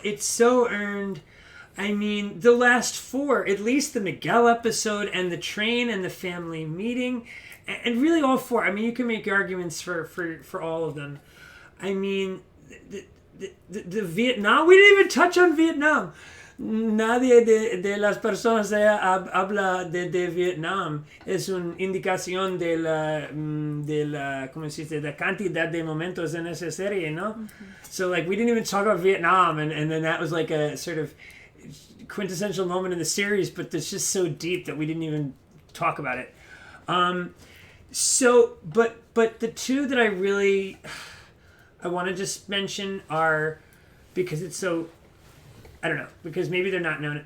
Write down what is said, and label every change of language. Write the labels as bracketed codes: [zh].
[en] It's so earned. I mean, the last four, at least the Miguel episode and the train and the family meeting, and really all four. I mean, you can make arguments for all of them. I mean, the Vietnam, we didn't even touch on Vietnam. [es] Nadie de las personas habla de Vietnam. Es una indicación de la ¿cómo se dice? De cantidad de momentos en esa serie, ¿no? Mm-hmm. [en] So, like, we didn't even talk about Vietnam, and then that was like a sort of quintessential moment in the series, but it's just so deep that we didn't even talk about it. But the two that I want to just mention are, because it's so, I don't know, because maybe they're not known.